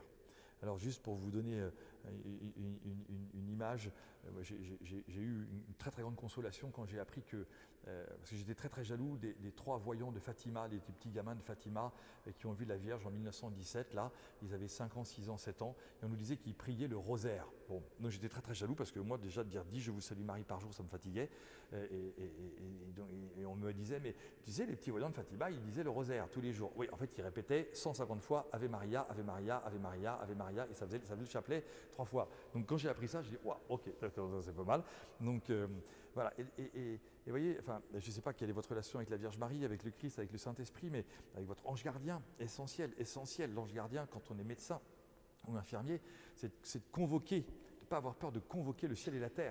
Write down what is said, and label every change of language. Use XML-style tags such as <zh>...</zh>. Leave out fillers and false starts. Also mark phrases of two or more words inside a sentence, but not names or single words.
<fr>Alors juste pour vous donner une image, j'ai eu une très très grande consolation quand j'ai appris que, parce que j'étais très très jaloux des 3 voyants de Fatima, des petits gamins de Fatima qui ont vu la Vierge en 1917, là, ils avaient 5 ans, 6 ans, 7 ans, et on nous disait qu'ils priaient le rosaire. Bon, donc j'étais très très jaloux parce que moi déjà de dire 10 je vous salue Marie par jour, ça me fatiguait, et on me disait, mais tu sais les petits voyants de Fatima, ils disaient le rosaire tous les jours. Oui, en fait ils répétaient 150 fois Ave Maria, Ave Maria, Ave Maria, Ave Maria, et ça faisait le chapelet 3 fois. Donc quand j'ai appris ça, je dis waouh, ok, c'est pas mal. Donc voilà, et vous voyez, enfin, je ne sais pas quelle est votre relation avec la Vierge Marie, avec le Christ, avec le Saint-Esprit, mais avec votre ange gardien, essentiel. L'ange gardien, quand on est médecin ou infirmier, c'est de convoquer, de ne pas avoir peur de convoquer le ciel et la terre.</fr>